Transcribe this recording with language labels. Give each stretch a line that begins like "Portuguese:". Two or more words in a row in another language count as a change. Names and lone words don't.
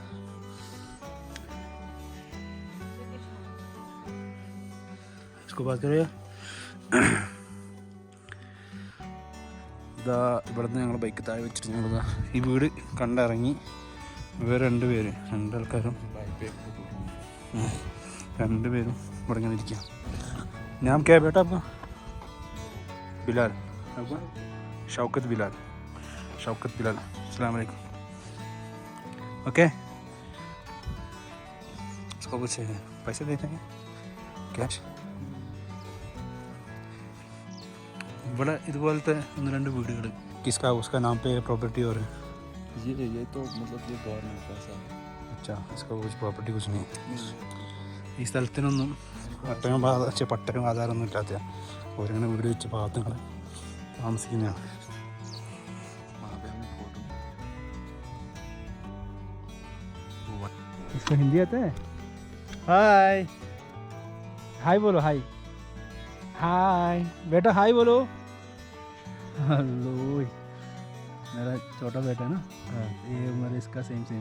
Malayalam: ഇതാ ഇവിടുന്ന് ഞങ്ങൾ ബൈക്ക് താഴെ വെച്ചിട്ട് ഞങ്ങളിതാ ഈ വീട് കണ്ടിറങ്ങി. വേറെ രണ്ടാൾക്കാരും രണ്ടുപേരും ഇവിടെ ഇങ്ങനെ ഇരിക്കുക. ഞാൻ
Hindi: क्या बेटा
Malayalam: അപ്പോൾ ബിലാൽ, അപ്പോൾ ഷൗക്കത്ത് ബിലാൽ.
Arabic: السلام عليكم.
Hindi: ओके, इसको कुछ पैसे देते हैं ക്യാഷ്.
Malayalam: ഇവിടെ ഇതുപോലത്തെ 1-2 വീടുകൾ.
Hindi: किसका उसका नाम पे प्रॉपर्टी और ये तो मतलब ये गवर्नमेंट का है. अच्छा, इसका कुछ प्रॉपर्टी कुछ नहीं.
Malayalam: ഈ സ്ഥലത്തിനൊന്നും പട്ടയം ആധാരമൊന്നും ഇല്ലാത്ത ഓരിങ്ങനെ വീട് വെച്ച് പാവങ്ങൾ താമസിക്കുന്നതാണ്.
Hindi: इसको हिंदी आता है? हाय हाय बोलो, हाय हाय बेटा, हाय बोलो. हेलो, मेरा छोटा बेटा ना, ये उम्र इसका सेम है.